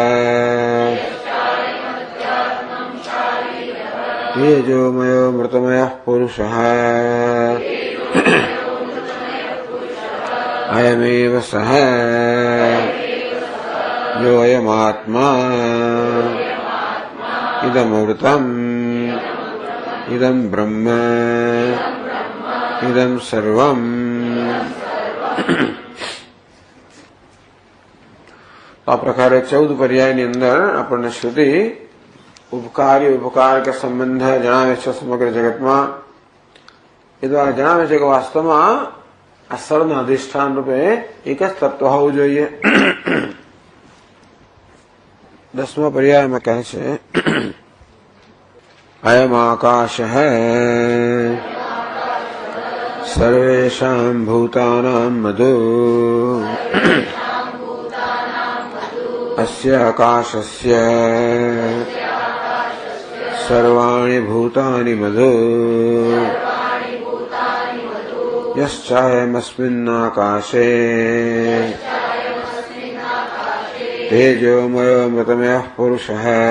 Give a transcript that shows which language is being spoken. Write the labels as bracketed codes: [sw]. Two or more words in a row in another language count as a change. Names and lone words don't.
[sa] तेजोमयो मृतमयः पुरुषः अयमेव सः योऽयमात्मा इदमृतम् इदं ब्रह्म इदं सर्वम्। [gu] આ પ્રકારે 14 પર્યાયની અંદર આપણને શ્રુતિ ઉપકારી ઉપકાર કે સંબંધ જણાવે છે સમગ્ર જગતમાં. એ દ્વારા જણાવે છે કે વાસ્તવમાં આ સર્વના અધિષ્ઠાન રૂપે એક જ તત્વ હોવું જોઈએ. 10મા પર્યાયમાં કહે છે [sa] अयम् आकाशः सर्वेषां भूतानां मधु अस्य आकाशस्य सर्वाणि भूतानि मधु यश्चायमस्मिन्नाकाशे तेजोमयो मृतमयः पुरुषः